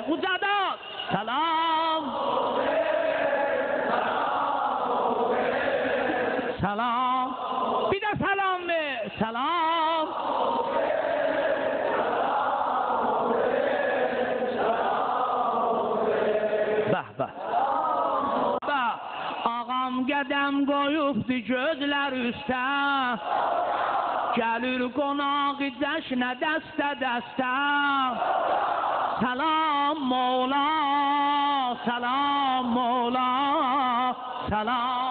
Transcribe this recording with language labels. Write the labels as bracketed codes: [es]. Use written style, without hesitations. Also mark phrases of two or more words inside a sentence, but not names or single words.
[tr] Ucada selam selam. Bir de selam ver. Selam. Bah bah. Bah. [az] Ağam qədəm qoyubdu gözlər üstə. Gəlir qonaq cəşnə dəstə dəstə. [tr] Selam mola, selam mola, selam.